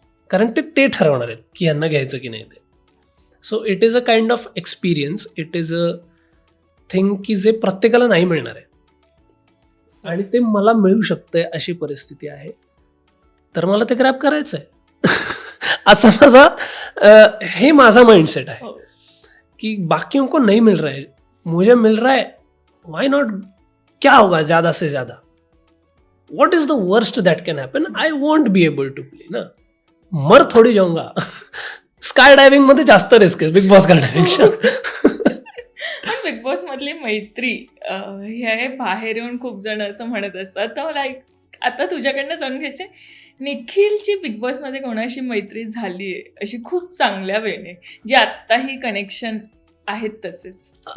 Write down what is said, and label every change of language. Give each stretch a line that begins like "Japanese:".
Marathi: कारण ते ठरवणार आहेत की यांना घ्यायचं की नाही ते.
English: So it is a kind of experience. It is a thing
Marathi: की जे प्रत्येकाला नाही मिळणार आहे आणि ते मला मिळू शकतंय अशी परिस्थिती आहे. तर मला ते ग्रॅब करायचं आहे. असा हे माझा माइंडसेट आहे कि
Hindi: बाकियों को नहीं मिल रहा है, मुझे मिल रहा है,
English: why not,
Hindi: क्या होगा ज्यादा से ज्यादा,
English: what is the worst that can happen, I won't be able to play ना,
Hindi: मर थोडी जाऊंगा.
Marathi: स्काय डायव्हिंग मध्ये जास्त रिस्क आहे बिग बॉस करण्यापेक्षा. पण बिग बॉस मधली मैत्री हे बाहेर येऊन खूप जण असं म्हणत असतात. तर मला आता तुझ्याकडनं जाणून घ्यायचंय, निखिलची बिग बॉस मध्ये कोणाशी मैत्री झाली आहे अशी खूप चांगल्या वेळेने, जे आत्ताही कनेक्शन आहेत तसेच?